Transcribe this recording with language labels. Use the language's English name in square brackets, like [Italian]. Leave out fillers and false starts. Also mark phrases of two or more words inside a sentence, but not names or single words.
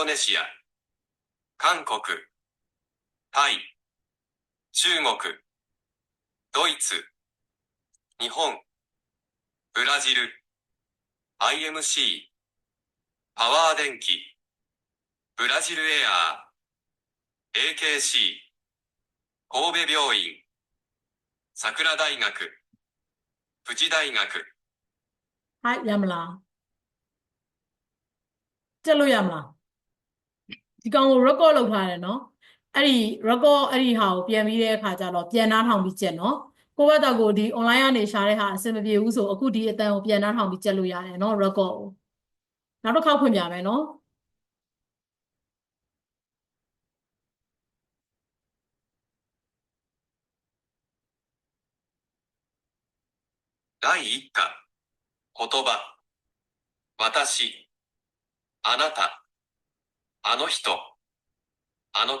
[Japanese] ネシア韓国タイ中国ドイツ日本ブラジル IMC パワー電機ブラジルエアー AKC 神戸病院桜大学富士大学 [Burmese] はいရမလားကြက်လို့ရမလားဒီကောင်ကို record လုပ်ထားတယ်နော်အဲ့ဒီ record အဲ့ဒီဟာကိုပြန်ပြီးတဲ့အခါကျတော့ပြန်နှားထောင်ပြီးကြက်နော်ကိုယ့်ဘက်တော့ကိုဒီ online ကနေရှာတဲ့ဟာအဆင်မပြေဘူးဆိုအခုဒီအတန်ကိုပြန်နှားထောင်ပြီးကြက်လို့ရတယ်နော် record ကိုနောက်တစ်ခေါက်ဖွင့်ပြမယ်နော် [Japanese] 第1課言葉私あなたあの人あの